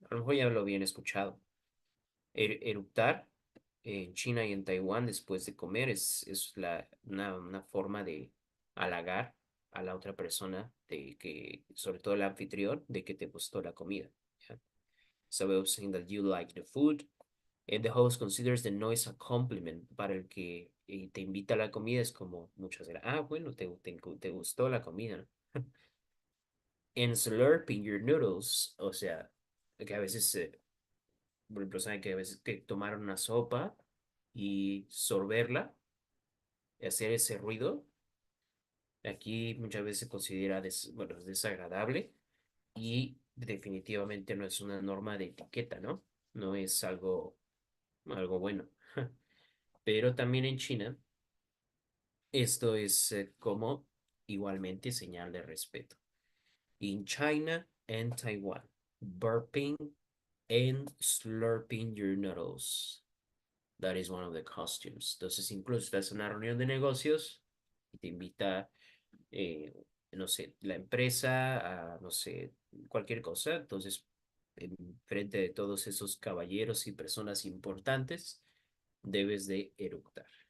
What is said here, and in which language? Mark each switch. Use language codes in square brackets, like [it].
[es] A lo mejor ya lo habían escuchado. Eructar en China y en Taiwán después de comer es una forma de halagar a la otra persona, de que, sobre todo el anfitrión, de que te gustó la comida. ¿Ya? [en] So way of saying that you like the food, and the host considers the noise a compliment. [es] Para el que te invita a la comida es como muchas gracias. Ah, bueno, te gustó la comida, ¿no? [en] And slurping your noodles, [es] o sea, que a veces por ejemplo, saben que a veces que tomar una sopa y sorberla, y hacer ese ruido, aquí muchas veces se considera bueno, es desagradable y definitivamente no es una norma de etiqueta, ¿no? No es algo bueno. Pero también en China, esto es como igualmente señal de respeto. [en] In China and Taiwan, burping and slurping your noodles. That is one of the costumes. [es] Entonces, incluso estás en una reunión de negocios y te invita, no sé, la empresa a, no sé, cualquier cosa. Entonces, en frente de todos esos caballeros y personas importantes, debes de eructar.